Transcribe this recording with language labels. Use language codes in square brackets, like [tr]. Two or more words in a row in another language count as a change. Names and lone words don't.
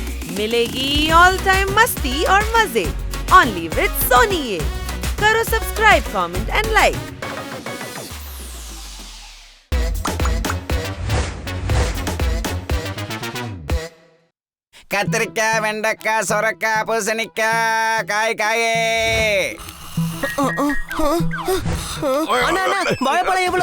[hi] मिलेगी [en] all time [hi] मस्ती और मजे [en] only with [hi] सोनी ये। [en] करो subscribe, comment and like. [ta] கத்திரிக்காய், வெண்டைக்காய், சொரக்காய், பூசணிக்காய், காய் காயே. வாழைப்பழம் எவ்வளோ?